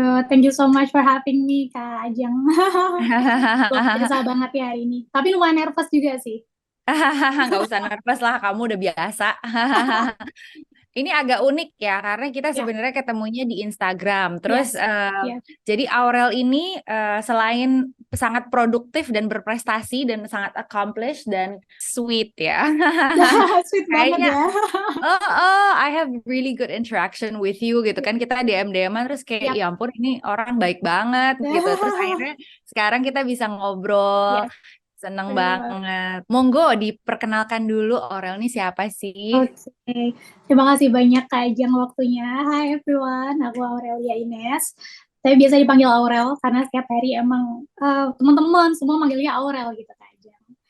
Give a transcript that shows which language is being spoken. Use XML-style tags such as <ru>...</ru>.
<en>Thank you so much for having me Kak Ajeng.</en> <id>Luar biasa banget ya hari ini. Tapi lumayan nervous juga sih. Nggak usah nervous lah, kamu udah biasa. Ini agak unik ya, karena kita sebenarnya ketemunya di Instagram. Terus jadi Aurel ini selain sangat produktif dan berprestasi dan sangat accomplished dan sweet ya. Sweet banget ya.</id> <en>I have really good interaction with you</en> <id>gitu kan. Kita DM-an terus kayak ya ampun ini orang baik banget gitu. Terus akhirnya sekarang kita bisa ngobrol. Seneng banget. Monggo diperkenalkan dulu Aurel ini siapa sih? Oke. Terima kasih banyak Kak Ajeng waktunya.</id> <en>Hi everyone,</en> <id>aku Aurelia Ines. Saya biasa dipanggil Aurel karena setiap hari emang teman-teman semua manggilnya Aurel gitu Kak Ajeng.</id>